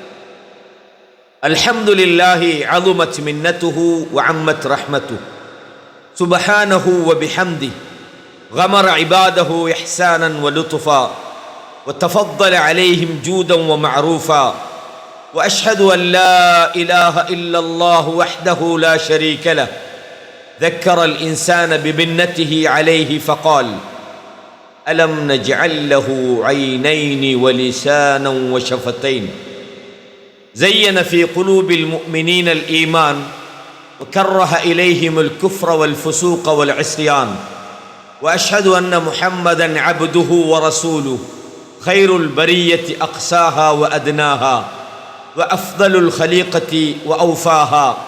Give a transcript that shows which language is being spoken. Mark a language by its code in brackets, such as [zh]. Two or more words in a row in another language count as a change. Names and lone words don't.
[ar] الحمد لله عظمت منته وعمت رحمته سبحانه وبحمده غمر عباده إحسانا ولطفا وتفضل عليهم جودا ومعروفا وأشهد أن لا إله إلا الله وحده لا شريك له ذكر الإنسان بمنته عليه فقال ألم نجعل له عينين ولسانا وشفتين زين في قلوب المؤمنين الإيمان وكره إليهم الكفر والفسوق والعصيان وأشهد أن محمدا عبده ورسوله خير البرية أقساها وأدناها وأفضل الخليقة وأوفاها